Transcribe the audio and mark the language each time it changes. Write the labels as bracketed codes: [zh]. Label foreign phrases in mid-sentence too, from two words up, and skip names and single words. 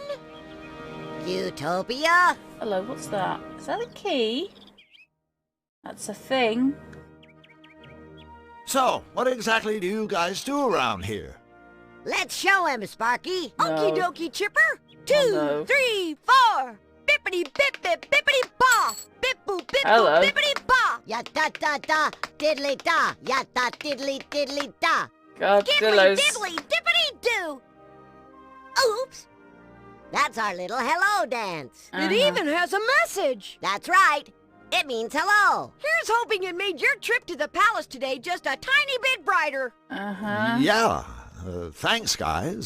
[en] Cutopia? Hello, what's that? Is that a key? That's a thing. So, what exactly do you guys do around here? Let's show him, Sparky. No. Okie dokie chipper. 2, no. 3, 4. Bippity bip bip bippity ba. Bip boop bip Hello. boop bippity ba. Ya da da da, diddly da. Ya da diddly diddly da. God, Diddly Dillos. diddly dippity doo. Oops. That's our little hello dance. It even has a message. That's right. It means hello. Here's hoping it made your trip to the palace today just a tiny bit brighter. Yeah. Thanks, guys.